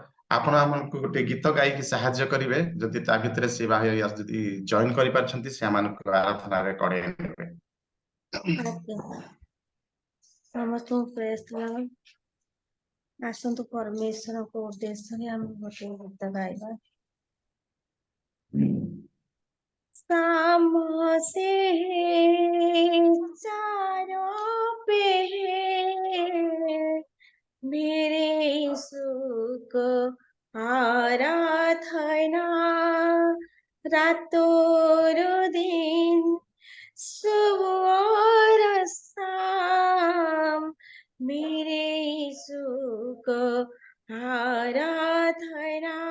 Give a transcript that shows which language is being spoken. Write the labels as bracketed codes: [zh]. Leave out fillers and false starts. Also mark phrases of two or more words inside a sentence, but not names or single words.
[or] ଆପଣ ଆମକୁ ଗୋଟେ ଗୀତ ଗାଇକି ସାହାଯ୍ୟ କରିବେ, ଯଦି ତା ଭିତରେ ସେ ଭାଇ ଯଦି ଜଏନ କରିପାରୁଛନ୍ତି ସେ ଆମମାନଙ୍କୁ ଆରାଧନାରେ କଡେଇ ନେବେ। ସମସ୍ତଙ୍କୁ [en] praise the Lord. [or] ଆସନ୍ତୁ ପରମେଶ୍ୱରଙ୍କ ଉଦ୍ଦେଶ୍ୟରେ ଆମେ ଗୋଟେ ଗୀତ ଗାଇବା। [hi] सामसे चारों पे मेरे सुख आराधना, रातों दिन सुबह और शाम मेरे सुख आराधना।